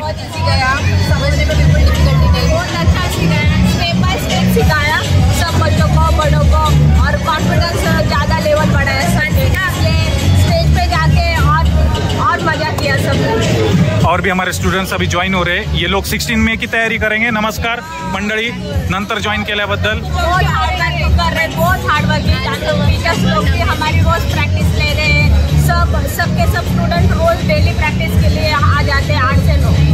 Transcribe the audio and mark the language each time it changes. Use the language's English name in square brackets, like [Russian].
[Hindi] बहुत इजी गया समझने में बिल्कुल डिफिकल्टी नहीं। बहुत अच्छा सिखाया स्टेप बाय स्टेप सिखाया सब बच्चों को बड़ों को और कॉन्फिडेंस ज़्यादा लेवल बढ़ाया सर ने स्टेज पे जाके और मजा किया सब। और भी हमारे स्टूडेंट्स अभी ज्वाइन हो रहे हैं। ये लोग 16 मई की तयारी करेंगे। [Marathi] नमस्कार मंडळी नंतर ज्वाइन केल्याबद्दल। [Hindi] बहुत हार्ड वर्क कर रहे हैं बहुत हार्ड वर्क टीचर्स लोग भी हमारी रोज प्रैक्टिस ले रहे हैं। सबके सब स्टूडेंट रोज डेली प्रैक्टिस के लिए आ जाते हैं 8 से 9।